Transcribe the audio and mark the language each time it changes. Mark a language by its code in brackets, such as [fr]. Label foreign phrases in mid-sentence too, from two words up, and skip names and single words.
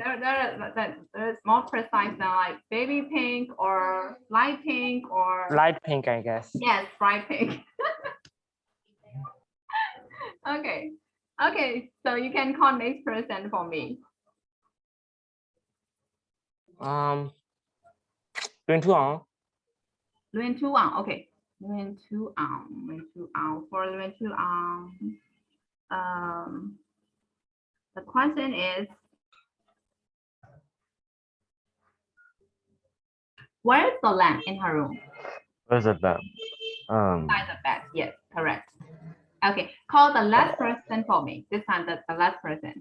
[en] There is more precise than like baby pink or light pink or Light pink, I guess. yes, bright pink. Okay. Okay, so you can call next person for me. Lwin Thu Ang. Lwin Thu Ang, okay. Lwin Thu Ang, for Lwin Thu Ang. The question is, where is the lamp in her room? Where's the bed? Beside the bed, yes, correct. Okay, call the last person for me. This time the last person.